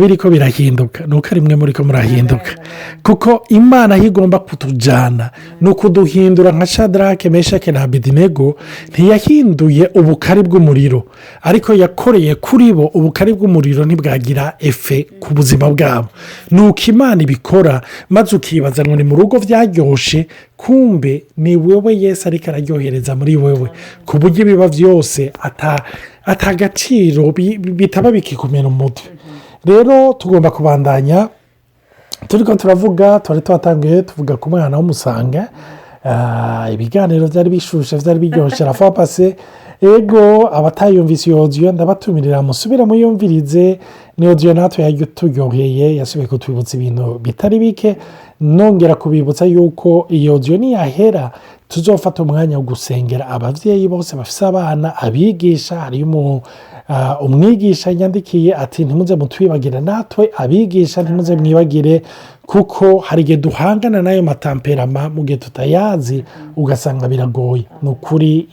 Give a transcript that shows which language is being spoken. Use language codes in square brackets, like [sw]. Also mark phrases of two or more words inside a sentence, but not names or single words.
[rn] biriko birahinduka nuko rimwe muriko murahinduka kuko Imana higomba kutujana no kuduhindura nka Shadrake Meshake na Abednego ntiyahinduye ubukari bw'umuriro ariko yakoreye kuri bo ubukari bw'umuriro ntibwagira efe ku buzima bwabo nuko Imana ibikora maze ukibaza ngo ni mu rugo vyaryoshe kumbe ni wewe Yesu ariko araryohereza muri wewe ku buryo biba vyose atagaciro bitaba bikikumena umutwe. Rero tugomba kubandanya turiko turavuga twatangiye tuvuga ku mwana w'umusanga ibiganiro byari bishushe byari biryoshe [fr] la fois [rn] passée ego abatayumvise iyo audio ndabatumirira musubira muyumvirize ni audio natwe yaturyoheye yasubiye kutwibutsa ibintu bitari bike nongera kubibutsa yuko iyo audio niyahera tuzofata umwanya wo gusengera abavyeyi bose bafise abana abigisha hari umwigisha yandikiye ati ntimuze mutwibagire natwe abigisha ntimuze mwibagire kuko hari igihe duhangana nayo matamperama mu gihe tutayazi ugasanga biragoye nukuri.